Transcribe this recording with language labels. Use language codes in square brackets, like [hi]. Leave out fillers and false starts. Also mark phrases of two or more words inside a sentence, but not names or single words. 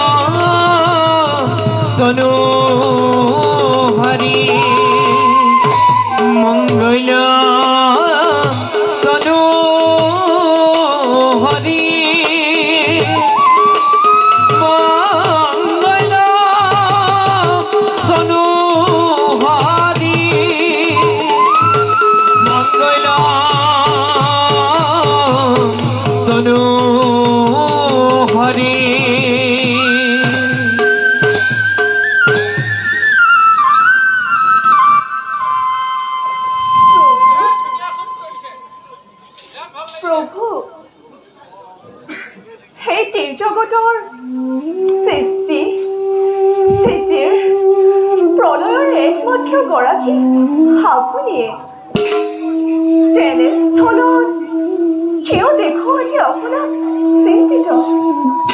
[as] তনু হরি মঙ্গলা তনু হরি মঙ্গলা তনু হরি মঙ্গলা তনু হরি প্রভু সেই জগতৰ সৃষ্টি স্থিতিৰ প্ৰলয়ৰ একমাত্ৰ গৰাকী আপুনিয়ে তেনেস্থলত কিয় দেখো আজি আপোনাক চিন্তিত